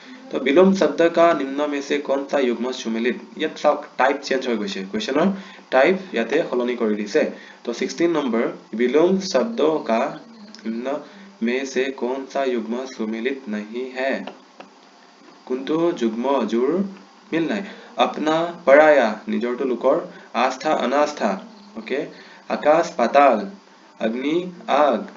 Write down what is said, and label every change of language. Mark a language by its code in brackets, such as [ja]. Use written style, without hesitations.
[hi] तो विलोम शब्द का निम्न में से कौन सा युग्म सुमेलित? [as] ইয়াত চাওক টাইপ চেঞ্জ হৈ গৈছে, কুৱেশ্যনৰ টাইপ ইয়াতে সলনি কৰি দিছে। [hi] तो 16 नंबर विलोम शब्दों का निम्न में से कौन सा युग्म सुमेलित नहीं है? [as] কোনটো যুগ্ম যোৰ মিল নাই? [hi] अपना पराया [as] নিজৰটো লোকৰ, [hi] आस्था अनास्था, ओके, आकाश पाताल, अग्नि आग।